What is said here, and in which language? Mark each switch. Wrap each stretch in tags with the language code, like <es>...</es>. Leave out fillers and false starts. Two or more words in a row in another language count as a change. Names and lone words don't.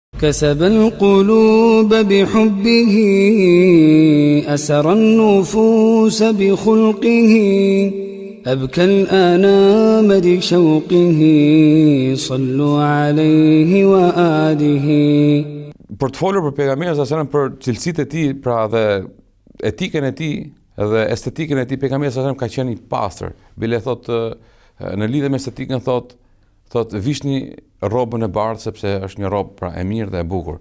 <ar>كسب القلوب بحبه أسر النفوس بخلقه أبكى الآنام بشوقه صلوا عليه وآله.</ar> <sq>Për të folur për pejgamberin</sq> <ar>صلى الله عليه وسلم,</ar> <sq>për cilësitë e tij, pra dhe etikën e tij dhe estetikën e tij, pejgamberi</sq> <ar>صلى الله عليه وسلم</ar> <sq>ka qenë i pastër. Bile thot në lidhje me estetikën thot vishni rrobën e bardhë sepse është një rrobë pra e mirë dhe e bukur.</sq>